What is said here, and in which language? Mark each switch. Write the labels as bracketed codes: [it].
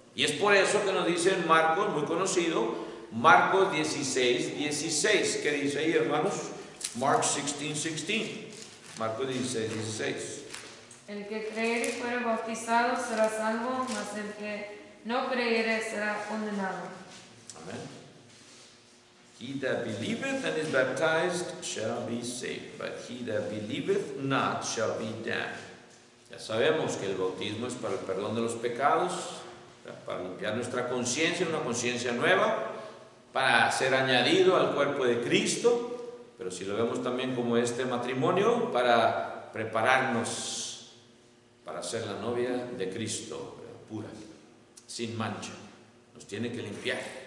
[es] Y es por eso que nos dice en Marcos, muy conocido, Marcos 16:16. ¿Qué dice ahí, hermanos? Mark 16:16. Marcos 16:16. El que creyere y fuere bautizado será salvo, mas el que no creyere será condenado. Amén. [en] He that believeth and is baptized shall be saved, but he that believeth not shall be damned. [es] Ya sabemos que el bautismo es para el perdón de los pecados, para limpiar nuestra conciencia, una conciencia nueva, para ser añadido al cuerpo de Cristo, pero si lo vemos también como este matrimonio, para prepararnos para ser la novia de Cristo, pura, sin mancha, nos tiene que limpiar.